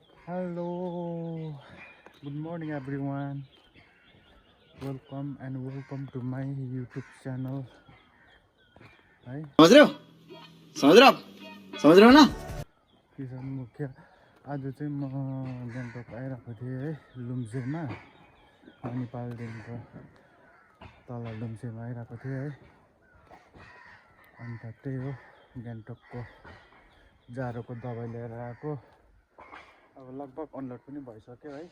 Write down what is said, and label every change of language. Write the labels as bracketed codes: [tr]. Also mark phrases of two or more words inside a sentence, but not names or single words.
[en] Hello, good morning everyone. Welcome to my YouTube channel. [hi] है समझ रहे हो समझ रहे हो ना। [ne] किसान मुखिया आज चाहिँ म गान्तोक आइरहेको थिएँ है लुम्सेमा नेपालदेखिको तल लुम्सेमा आइरहेको थिएँ है। अन्त त्यही हो गान्तोकको जाडोको दबाई लिएर आएको। अब लगभग अनलोड पनि भइसक्यो है।